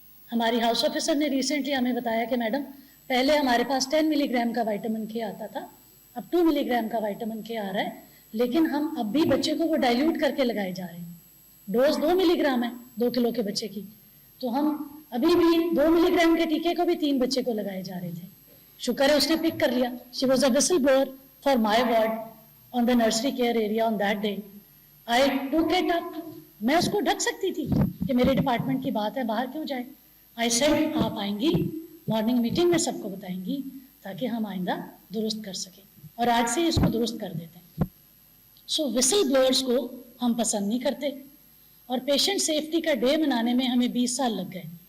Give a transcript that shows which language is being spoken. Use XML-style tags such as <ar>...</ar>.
<ur>ہماری house officer نے recently ہمیں بتایا کہ میڈم پہلے ہمارے پاس 10 ملی گرام کا وائٹامن کے آتا تھا, اب 2 ملی گرام کا وائٹامن کے آ رہا ہے, لیکن ہم اب بھی بچے کو وہ ڈائلیوٹ کر کے لگائے جا رہے ہیں. ڈوز 2 ملی گرام ہے 2 کلو کے بچے کی, تو ہم ابھی بھی 2 ملی گرام کے ٹیکے کو بھی 3 بچے کو لگائے جا رہے تھے. شکر ہے اس نے پک کر لیا.</ur> <en>She was a whistle blower for my ward on the nursery care area on that day. I took it up.</en> <ur>میں اس کو ڈھک سکتی تھی کہ میرے ڈپارٹمنٹ کی بات ہے, باہر کیوں جائے.</ur> <en>I said</en> <ur>آپ آئیں گی مارننگ میٹنگ میں سب کو بتائیں گی تاکہ ہم آئندہ درست کر سکیں, اور آج سے اس کو درست کر دیتے ہیں. سو وسل بلوئرس کو ہم پسند نہیں کرتے, اور پیشنٹ سیفٹی کا ڈے منانے میں ہمیں 20 سال لگ گئے.</ur>